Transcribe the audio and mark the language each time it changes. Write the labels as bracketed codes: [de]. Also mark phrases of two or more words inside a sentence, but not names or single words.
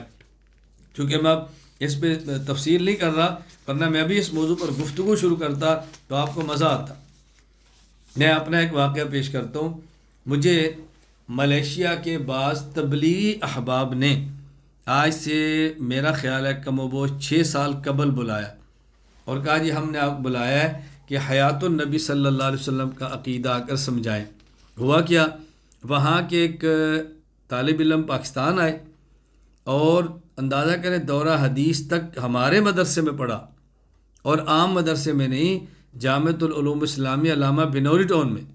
[ur] چونکہ میں اب اس پہ تفصیل نہیں کر رہا، ورنہ میں بھی اس موضوع پر گفتگو شروع کرتا تو آپ کو مزہ آتا۔ میں اپنا ایک واقعہ پیش کرتا ہوں۔ مجھے ملیشیا کے بعض تبلیغی احباب نے آج سے میرا خیال ہے کم و بیش 6 سال قبل بلایا اور کہا جی ہم نے آپ کو بلایا ہے کہ حیات النبی [ar] صلی اللہ علیہ وسلم [ur] کا عقیدہ آ کر سمجھائیں۔ ہوا کیا، وہاں کے ایک طالب علم پاکستان آئے اور اندازہ کریں دورہ حدیث تک ہمارے مدرسے میں پڑھا، اور عام مدرسے میں نہیں، جامعۃ العلوم اسلامیہ علامہ بنوری ٹاؤن میں۔